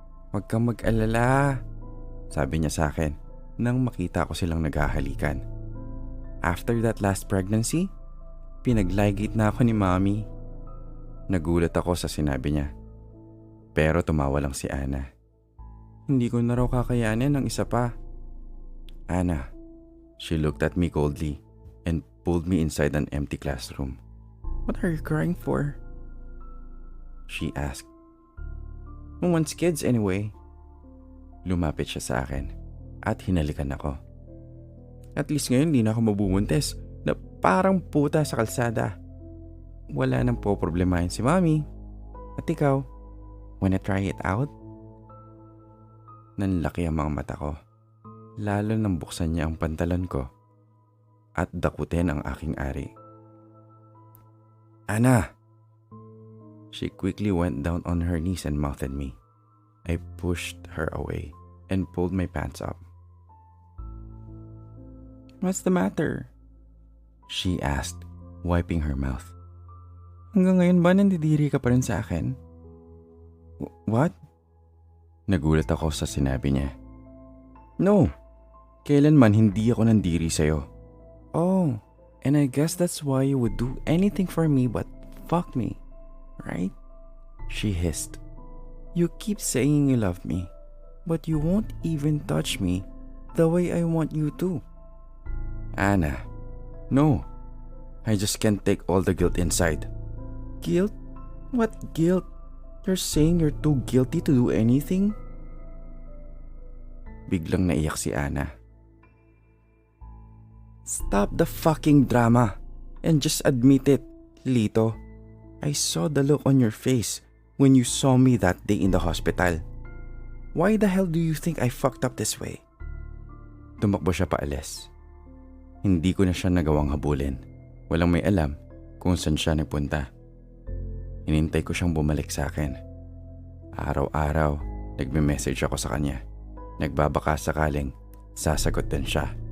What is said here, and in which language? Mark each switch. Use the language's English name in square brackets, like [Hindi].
[Filipino] Huwag kang mag-alala, sabi niya sa akin nang makita ko silang naghahalikan. [English] After that last pregnancy, [Filipino] pinagligate na ako ni Mommy. Nagulat ako sa sinabi niya. Pero tumawa lang si Ana. Hindi ko na raw kakayanin ng isa pa. [English] Ana, she looked at me coldly and pulled me inside an empty classroom. What are you crying for? She asked. Who wants kids anyway? [Filipino] Lumapit siya sa akin at hinalikan ako. [English] At least [Filipino] ngayon di na ako mabubuntis na parang puta sa kalsada. Wala nang poproblemahin si Mommy. At ikaw, [English] wanna try it out? [Filipino] Nanlaki ang mga mata ko. Lalo nang buksan niya ang pantalon ko at dakutin ang aking ari. Ana! [English] She quickly went down on her knees and mouthed me. I pushed her away and pulled my pants up. What's the matter? She asked, wiping her mouth. [Filipino] Hanggang ngayon ba nandidiri ka pa rin sa akin? [English] What? [Filipino] Nagulat ako sa sinabi niya. No, kailanman hindi ako nandiri sa'yo. [English] Oh, and I guess that's why you would do anything for me but fuck me, right? She hissed. You keep saying you love me, but you won't even touch me the way I want you to. Ana, no. I just can't take all the guilt inside. Guilt? What guilt? You're saying you're too guilty to do anything? [Filipino] Biglang naiyak si Ana. [English] Stop the fucking drama and just admit it, Lito. I saw the look on your face when you saw me that day in the hospital. Why the hell do you think I fucked up this way? [Filipino] Tumakbo siya paalis. Hindi ko na siya nagawang habulin. Walang may alam kung saan siya nagpunta. Hinintay ko siyang bumalik sa akin. Araw-araw, Nagme-message ako sa kanya. Nagbabaka sakaling sasagot din siya.